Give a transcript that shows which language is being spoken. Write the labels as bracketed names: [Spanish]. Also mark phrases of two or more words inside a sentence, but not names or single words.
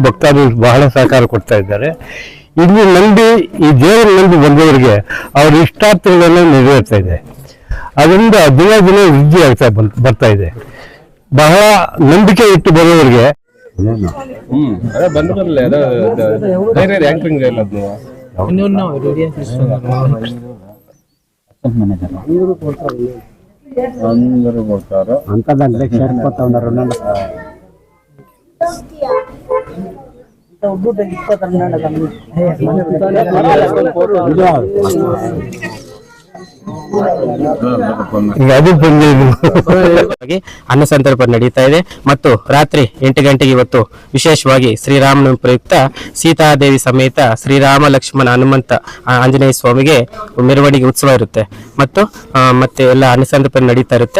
[Kannada] ಭಕ್ತಾದಿಗಳು ಬಹಳ ಸಹಕಾರ ಕೊಡ್ತಾ ಇದ್ದಾರೆ. ಇಲ್ಲಿ ನಂಬಿ, ಈ ದೇವರ ನಂಬಿ ಬಂದವರಿಗೆ ಅವ್ರ ಇಷ್ಟಾರ್ಥಗಳನ್ನು ನೆರವೇರ್ತಾ ಇದೆ. ಅದರಿಂದ ದಿನ ವೃದ್ಧಿ ಆಗ್ತಾ ಬರ್ತಾ ಇದೆ. ಬಹಳ ನಂಬಿಕೆ ಇಟ್ಟು ಬರೋರಿಗೆ ಅದೇ ಬಂದ್ರಲ್ಲ ಧೈರ್ಯ ಆಂಕರಿಂಗ್ ಇಲ್ಲ [Telugu] అందరూ కొడతారు అంతా దాంట్లో చేరిపోతా ఉన్నారు [Kannada] ಈಗ ಅದು ಬಂದಿದ್ದು ಅನ್ನ ಸಂತರ್ಪಣೆ ನಡೀತಾ ಇದೆ ಮತ್ತು ರಾತ್ರಿ 8 ಗಂಟೆಗೆ ಇವತ್ತು ವಿಶೇಷವಾಗಿ ಶ್ರೀರಾಮನವಮಿ ಪ್ರಯುಕ್ತ ಸೀತಾದೇವಿ ಸಮೇತ ಶ್ರೀರಾಮ ಲಕ್ಷ್ಮಣ ಹನುಮಂತ ಆಂಜನೇಯ ಸ್ವಾಮಿಗೆ ಮೆರವಣಿಗೆ ಉತ್ಸವ ಇರುತ್ತೆ ಮತ್ತು ಮತ್ತೆ ಎಲ್ಲ ಅನ್ನ ಸಂತರ್ಪಣೆ ನಡೀತಾ ಇರುತ್ತೆ.